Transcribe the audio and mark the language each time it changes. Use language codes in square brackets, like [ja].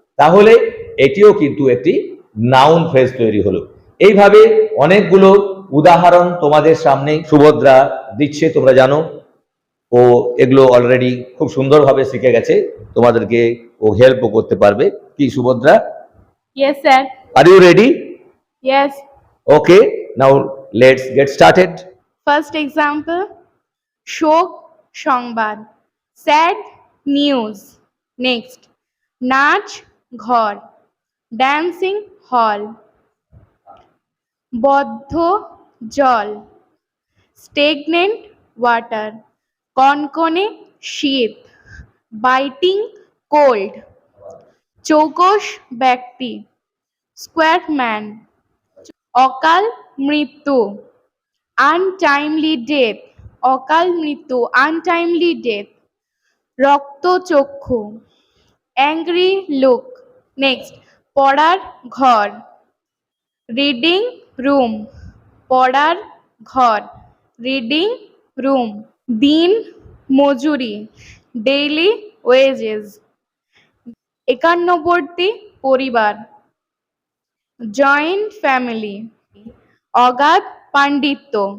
[bn] তাহলে এটিও কিন্তু একটি নাউন ফ্রেজ তৈরি হলো। এইভাবে অনেকগুলো উদাহরণ তোমাদের সামনে সুভদ্রা দিচ্ছে, তোমরা জানো। ও এগুলো অলরেডি খুব সুন্দরভাবে শিখে গেছে, তোমাদেরকে ও হেল্পও করতে পারবে। কি Subhadra? [en] Yes, sir. Are you ready? Yes. Okay, now let's get started. First example, [bn] শোক সংবাদ, [en] sad news. Next, [bn] নাচ ঘর, [en] dancing hall, [bn] বদ্ধ জল, [en] stagnant water, [bn] কনকনে শীত, [en] biting cold, [bn] চৌকস ব্যক্তি, [en] square man, [bn] অকাল মৃত্যু, [en] untimely death, অকাল মৃত্যু, untimely death, [bn] রক্তচক্ষু, [en] angry look. [bn] Next, পড়ার ঘর, [en] reading room, [bn] পড়ার ঘর, reading room, দিন মজুরি, [en] daily wages, [bn] একান্নবর্তী পরিবার, [en] joint family, [bn] অগাধ পাণ্ডিত্য,